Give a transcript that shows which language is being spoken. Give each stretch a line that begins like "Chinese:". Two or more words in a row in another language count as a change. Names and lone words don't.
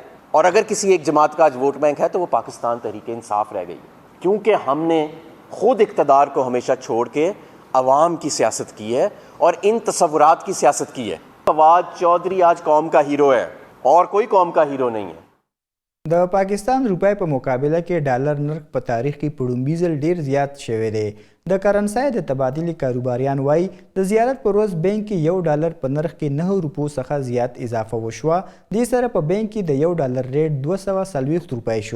Urdu: اور اگر کسی ایک جماعت کا آج ووٹ بینک ہے تو وہ پاکستان تحریک انصاف رہ گئی، کیونکہ ہم نے خود اقتدار کو ہمیشہ چھوڑ کے عوام کی سیاست کی ہے اور ان تصورات کی سیاست کی ہے. فواد چوہدری آج قوم کا ہیرو ہے اور کوئی قوم کا ہیرو نہیں ہے.
Pashto: د پاکستان روپۍ په مقابله کې ډالر نرخ په تاریخ کې په لومړي ځل ډیر زیات شوی دی. د کرنسۍ د تبادلې کاروباریان وایي د زیارت پر ورځ بینک کې $1 په نرخ کې 9 روپو څخه زیات اضافه وشوه. دې سره په بینک کې د $1 ریټ 240 روپۍ شو.